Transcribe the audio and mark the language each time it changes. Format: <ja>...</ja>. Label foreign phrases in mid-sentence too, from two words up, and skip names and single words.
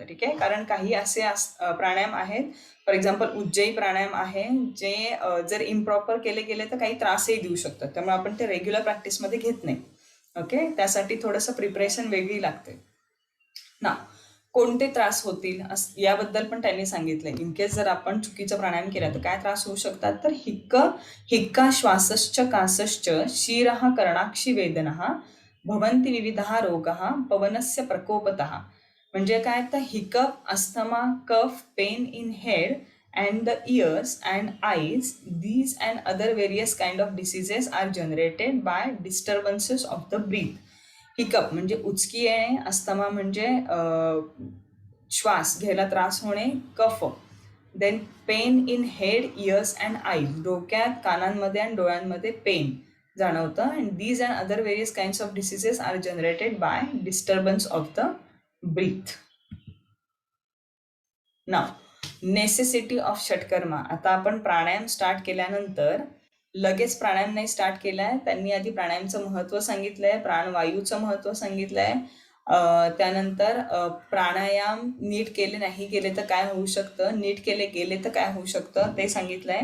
<mr>ठीक आहे, कारण काही असे प्राणायाम आहेत,</mr> <en>for example</en> <mr>उज्जयी प्राणायाम आहे, जे जर इम्प्रॉपर केले गेले तर काही त्रासही देऊ शकतात. त्यामुळे आपण ते रेग्युलर प्रॅक्टिसमध्ये घेत नाही. ओके, त्यासाठी थोडंसं प्रिपरेशन वेगळी लागते ना. कोणते त्रास होतील याबद्दल पण त्यांनी सांगितलंय.</mr> <en>in case</en> <mr>जर आपण चुकीचा प्राणायाम केला तर काय त्रास होऊ शकतात, तर</mr> <sa>हिक्का श्वासश्च कासश्च शिरः कर्णाक्षी वेदनः भवन्ति विविधः रोगः पवनस्य प्रकोपतः.</sa> <mr>म्हणजे काय, तर</mr> <en>hiccup, asthma, cough, pain in head and the ears and eyes, these and other various kind of diseases are generated by disturbances of the breath.</en> <mr>हिकअप म्हणजे उचकी येणे, अस्थमा म्हणजे श्वास घ्यायला त्रास होणे, कफ,</mr> <en>then pain in head, ears and eyes,</en> <mr>डोक्यात, कानांमध्ये आणि डोळ्यांमध्ये पेन जाणवतं.</mr> <en>and these and other various kinds of diseases are generated by disturbance of the breath. now necessity of षटकर्मा.</en> <mr>आता आपण प्राणायाम स्टार्ट केल्यानंतर लगेच प्राणायाम नाही स्टार्ट केलाय. त्यांनी आधी प्राणायामचं महत्व सांगितलंय, प्राणवायूचं महत्व सांगितलंय, त्यानंतर प्राणायाम नीट केले नाही गेले तर काय होऊ शकतं, नीट केले गेले तर काय होऊ शकतं ते सांगितलंय.</mr>